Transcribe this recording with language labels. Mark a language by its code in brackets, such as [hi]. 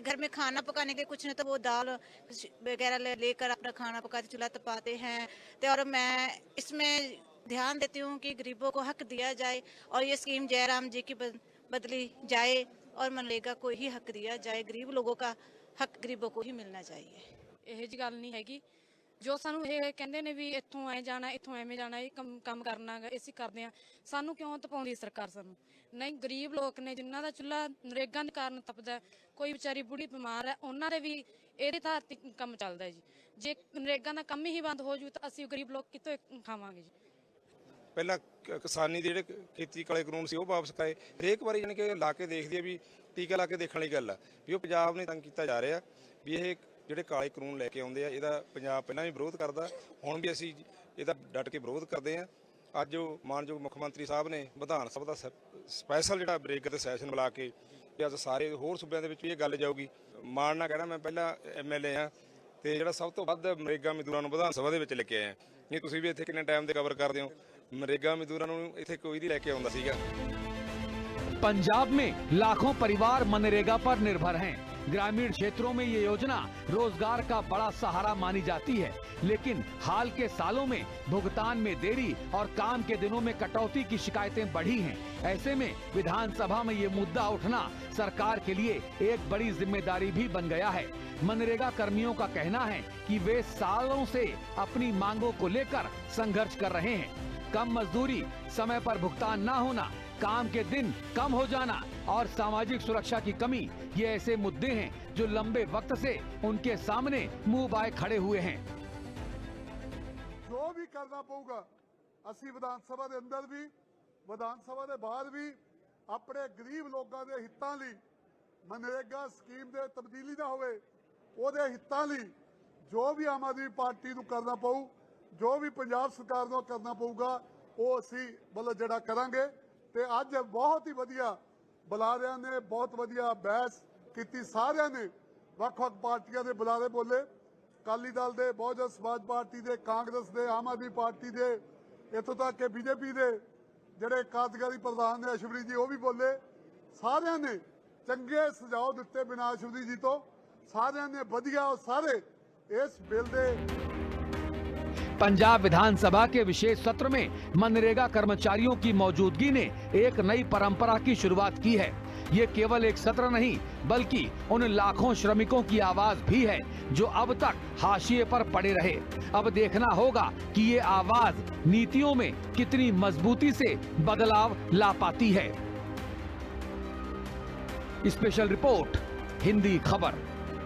[hi] घर में खाना पकाने के कुछ नहीं तो वो दाल वगैरह लेकर अपना खाना पकाते चूल्हा तपाते हैं। तो और मैं इसमें ध्यान देती हूँ कि गरीबों को हक दिया जाए और ये स्कीम जयराम जी की बदली जाए और मनरेगा को ही हक दिया जाए। गरीब लोगों का हक गरीबों को ही मिलना चाहिए। [pa] ਇਹ ਜੀ ਗੱਲ ਨਹੀਂ ਹੈਗੀ ਜੋ ਸਾਨੂੰ ਇਹ ਕਹਿੰਦੇ ਨੇ ਵੀ ਇੱਥੋਂ ਐ ਜਾਣਾ ਇੱਥੋਂ ਐਵੇਂ ਜਾਣਾ, ਇਹ ਕੰਮ ਕਰਨਾ ਅਸੀਂ ਕਰਦੇ ਆ। ਸਾਨੂੰ ਕਿਉਂ ਤਪਾਉਂਦੀ ਸਰਕਾਰ? ਸਾਨੂੰ ਨਹੀਂ, ਗਰੀਬ ਲੋਕ ਨੇ ਜਿਨ੍ਹਾਂ ਦਾ ਚੁੱਲ੍ਹਾ ਨਰੇਗਾ ਦੇ ਕਾਰਨ ਤਪਦਾ, ਕੋਈ ਵਿਚਾਰੀ ਬੁੜੀ ਬਿਮਾਰ ਹੈ, ਉਹਨਾਂ ਦੇ ਵੀ ਇਹਦੇ ਆਧਾਰ ਤੇ ਕੰਮ ਚੱਲਦਾ ਜੀ। ਜੇ ਨਰੇਗਾ ਦਾ ਕੰਮ ਹੀ ਬੰਦ ਹੋ ਜੂ ਤਾਂ ਅਸੀਂ ਗਰੀਬ ਲੋਕ ਕਿੱਥੋਂ ਖਾਵਾਂਗੇ ਜੀ? ਪਹਿਲਾਂ ਕਿਸਾਨੀ ਦੇ ਜਿਹੜੇ ਖੇਤੀ ਕਾਲੇ ਕਾਨੂੰਨ ਸੀ ਉਹ ਵਾਪਸ ਕਰਾਏ। ਹਰੇਕ ਵਾਰੀ ਯਾਨੀ ਕਿ ਲਾ ਕੇ ਦੇਖਦੀ ਹੈ ਵੀ ਟੀਕਾ ਲਾ ਕੇ ਦੇਖਣ ਵਾਲੀ ਗੱਲ ਆ ਵੀ ਉਹ ਪੰਜਾਬ ਨੇ ਤੰਗ ਕੀਤਾ ਜਾ ਰਿਹਾ ਵੀ ਇਹ ਜਿਹੜੇ ਕਾਲੇ ਕਾਨੂੰਨ ਲੈ ਕੇ ਆਉਂਦੇ ਆ ਇਹਦਾ ਪੰਜਾਬ ਪਹਿਲਾਂ ਵੀ ਵਿਰੋਧ ਕਰਦਾ, ਹੁਣ ਵੀ ਅਸੀਂ ਇਹਦਾ ਡਟ ਕੇ ਵਿਰੋਧ ਕਰਦੇ ਆ। ਅੱਜ ਉਹ ਮਾਨਯੋਗ ਮੁੱਖ ਮੰਤਰੀ ਸਾਹਿਬ ਨੇ ਵਿਧਾਨ ਸਭਾ ਦਾ ਸਪੈਸ਼ਲ ਜਿਹੜਾ ਬ੍ਰੇਕ ਤੇ ਸੈਸ਼ਨ ਬੁਲਾ ਕੇ ਅੱਜ ਸਾਰੇ ਹੋਰ ਸੂਬਿਆਂ ਦੇ ਵਿੱਚ ਵੀ ਇਹ ਗੱਲ ਜਾਊਗੀ। ਮਾਣ ਨਾਲ ਕਹਿਣਾ ਮੈਂ ਪਹਿਲਾਂ MLA ਆ ਤੇ ਜਿਹੜਾ ਸਭ ਤੋਂ ਵੱਧ ਨਰੇਗਾ ਮਜ਼ਦੂਰਾਂ ਨੂੰ ਵਿਧਾਨ ਸਭਾ ਦੇ ਵਿੱਚ ਲੈ ਕੇ ਆਇਆ। ਨਹੀਂ ਤੁਸੀਂ ਵੀ ਇੱਥੇ ਕਿੰਨੇ ਟਾਈਮ ਦੇ ਕਵਰ ਕਰਦੇ ਹੋ, नरेगा मजदूरों ਨੂੰ ਇੱਥੇ ਕੋਈ ਨਹੀਂ ਲੈ ਕੇ ਆਉਂਦਾ ਸੀਗਾ। [hi] पंजाब में लाखों परिवार मनरेगा पर निर्भर हैं। ग्रामीण क्षेत्रों में ये योजना रोजगार का बड़ा सहारा मानी जाती है, लेकिन हाल के सालों में भुगतान में देरी और काम के दिनों में कटौती की शिकायतें बढ़ी हैं। ऐसे में विधानसभा में ये मुद्दा उठना सरकार के लिए एक बड़ी जिम्मेदारी भी बन गया है। मनरेगा कर्मियों का कहना है कि वे सालों से अपनी मांगों को लेकर संघर्ष कर रहे हैं। कम मजदूरी, समय पर भुगतान न होना, काम के दिन कम हो जाना और सामाजिक सुरक्षा की कमी, ये ऐसे मुद्दे हैं जो लंबे वक्त से उनके सामने मुंह बाए खड़े हुए हैं। जो भी करना पड़ेगा [pa] ਅਸੀਂ ਵਿਧਾਨ ਸਭਾ ਦੇ ਅੰਦਰ ਵੀ ਵਿਧਾਨ ਸਭਾ ਦੇ ਬਾਹਰ ਵੀ ਆਪਣੇ ਗਰੀਬ ਲੋਕਾਂ ਦੇ ਹਿੱਤਾਂ ਲਈ ਮਨਰੇਗਾ ਸਕੀਮ ਦੇ ਤਬਦੀਲੀ ਨਾ ਹੋਵੇ, ਉਹਦੇ ਹਿੱਤਾਂ ਲਈ ਜੋ ਵੀ ਆਮ ਆਦਮੀ ਪਾਰਟੀ ਨੂੰ ਕਰਨਾ ਪਊ, ਜੋ ਵੀ ਪੰਜਾਬ ਸਰਕਾਰ ਨੂੰ ਕਰਨਾ ਪਊਗਾ ਉਹ ਅਸੀਂ ਮਤਲਬ ਜਿਹੜਾ ਕਰਾਂਗੇ। ਤੇ ਅੱਜ ਬਹੁਤ ਹੀ ਵਧੀਆ ਬੁਲਾਰਿਆਂ ਨੇ ਬਹੁਤ ਵਧੀਆ ਬਹਿਸ ਕੀਤੀ, ਸਾਰਿਆਂ ਨੇ ਵੱਖ-ਵੱਖ ਪਾਰਟੀਆਂ ਦੇ ਬੁਲਾਰੇ ਬੋਲੇ, ਅਕਾਲੀ ਦਲ ਦੇ, ਬਹੁਜਨ ਸਮਾਜ ਪਾਰਟੀ ਦੇ, ਕਾਂਗਰਸ ਦੇ, ਆਮ ਆਦਮੀ ਪਾਰਟੀ ਦੇ, ਇੱਥੋਂ ਤੱਕ ਕਿ BJP ਦੇ ਜਿਹੜੇ ਕਾਰਜਕਾਰੀ ਪ੍ਰਧਾਨ ਨੇ ਅਸ਼ਵਨੀ ਜੀ ਉਹ ਵੀ ਬੋਲੇ। ਸਾਰਿਆਂ ਨੇ ਚੰਗੇ ਸੁਝਾਅ ਦਿੱਤੇ ਬਿਨਾਂ ਅਸ਼ਵਨੀ ਜੀ ਤੋਂ, ਸਾਰਿਆਂ ਨੇ ਵਧੀਆ और ਸਾਰੇ ਇਸ ਬਿੱਲ ਦੇ। [hi] पंजाब विधानसभा के विशेष सत्र में मनरेगा कर्मचारियों की मौजूदगी ने एक नई परंपरा की शुरुआत की है। ये केवल एक सत्र नहीं बल्कि उन लाखों श्रमिकों की आवाज भी है जो अब तक हाशिए पर पड़े रहे। अब देखना होगा कि ये आवाज नीतियों में कितनी मजबूती से बदलाव ला पाती है। स्पेशल रिपोर्ट, हिंदी खबर।